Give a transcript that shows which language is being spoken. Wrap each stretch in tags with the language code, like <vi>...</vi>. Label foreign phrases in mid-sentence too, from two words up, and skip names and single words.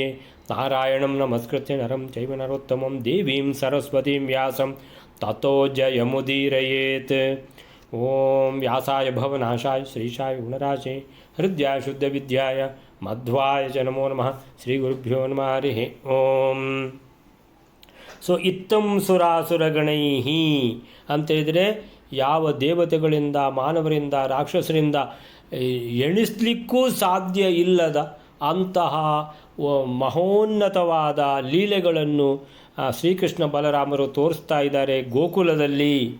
<sa>नारायणं नमस्कृत्य नरं चैव नरोत्तमं देवीं सरस्वतीं व्यासं ततो जयमुदीरयेत्। ओम व्यासाय भवनाशाय श्रीशाय गुणराशे हृदयाय शुद्ध विद्याय मध्वाय च नमो नमः। श्री गुरुभ्यो नमः हरिः ओम।</sa> <kn>ಸೊ</kn> <sa>ಇತ್ತಂ ಸುರಾಸುರಗಣೈಹಿ</sa> <kn>ಅಂತೇಳಿದರೆ ಯಾವ ದೇವತೆಗಳಿಂದ ಮಾನವರಿಂದ ರಾಕ್ಷಸರಿಂದ ಎಣಿಸ್ಲಿಕ್ಕೂ ಸಾಧ್ಯ ಇಲ್ಲದ ಅಂತಹ ಮಹೋನ್ನತವಾದ ಲೀಲೆಗಳನ್ನು ಶ್ರೀಕೃಷ್ಣ ಬಲರಾಮರು ತೋರಿಸ್ತಾ ಇದ್ದಾರೆ ಗೋಕುಲದಲ್ಲಿ.</kn>